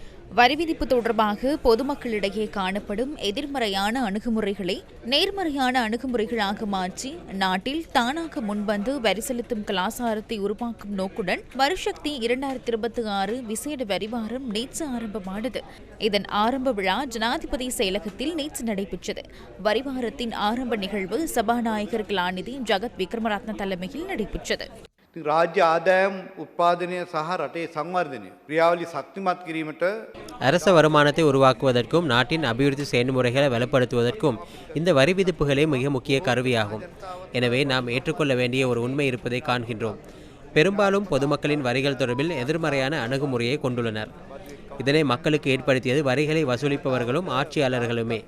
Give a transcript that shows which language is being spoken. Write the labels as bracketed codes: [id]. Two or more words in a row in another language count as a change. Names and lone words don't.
[ta] வரி விதிப்பு தொடர்பாக பொதுமக்களிடையே காணப்படும் எதிர்மறையான அணுகுமுறைகளை நேர்மறையான அணுகுமுறைகளாக மாற்றி நாட்டில் தானாக முன்வந்து வரி செலுத்தும் கலாச்சாரத்தை உருவாக்கும் நோக்குடன் வரிசக்தி 2026 விசேட வரிவாரம் நேற்று ஆரம்பமானது. இதன் ஆரம்ப விழா ஜனாதிபதி செயலகத்தில் நேற்று நடைபெற்றது. வரிவாரத்தின் ஆரம்ப நிகழ்வு சபாநாயகர் கலாநிதி ஜகத் விக்ரமரத்ன தலைமையில் நடைபெற்றது. [si] ராஜ்‍ය ආදායම් උත්පාදනය සහ රටේ සංවර්ධනය ක්‍රියාවලි ශක්තිමත් කිරීමට [ta] அரச வருமானத்தை உருவாக்குவதற்கும் நாட்டின் அபிவிருத்தி செயல்முறைகளை வலுப்படுத்துவதற்கும் இந்த வரி விதிப்புகளே மிக முக்கிய கருவியாகும். எனவே நாம் ஏற்றுக்கொள்ள வேண்டிய ஒரு உண்மை இருப்பதை காண்கின்றோம். பெரும்பாலும் பொதுமக்களின் வரிகள் தொடர்பில் எதிர்மறையான அணுகுமுறையை கொண்டுள்ளனர். இதனை மக்களுக்கு ஏற்படுத்தியது வரிகளை வசூலிப்பவர்களும் ஆட்சியாளர்களுமே.